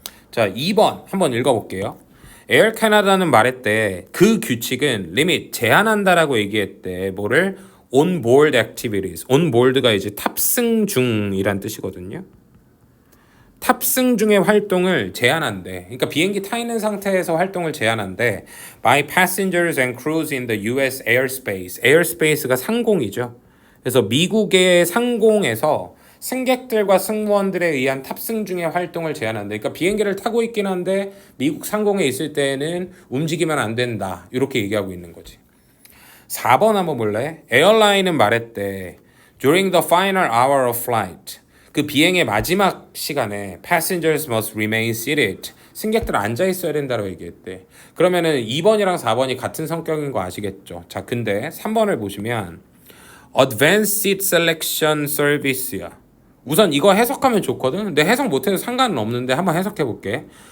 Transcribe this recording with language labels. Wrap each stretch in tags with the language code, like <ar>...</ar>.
<ko>자, 2번 한번 읽어볼게요. 에어 캐나다는 말했대. 그 규칙은 리밋, 제한한다라고 얘기했대. 뭐를?</ko> <en>on board activities.</en> <ko>on board가 이제 탑승 중이란 뜻이거든요. 탑승 중의 활동을 제한한대. 그러니까 비행기 타 있는 상태에서 활동을 제한한대.</ko> <en>by passengers and crews in the US airspace.</en> <ko>airspace가 상공이죠. 그래서 미국의 상공에서 승객들과 승무원들에 의한 탑승 중의 활동을 제한한대. 그러니까 비행기를 타고 있긴 한데 미국 상공에 있을 때는 움직이면 안 된다. 이렇게 얘기하고 있는 거지. 4번 한번 볼래? 에어라인은 말했대.</ko> <en>During the final hour of flight.</en> <ko>그 비행의 마지막 시간에</ko> <en>passengers must remain seated.</en> <ko>승객들 앉아 있어야 된다고 얘기했대. 그러면은 2번이랑 4번이 같은 성격인 거 아시겠죠? 자, 근데 3번을 보시면</ko> <en>advanced seat selection service</en> <ko>야. 우선 이거 해석하면 좋거든. 근데 해석 못해도 상관은 없는데 한번 해석해 볼게.</ko>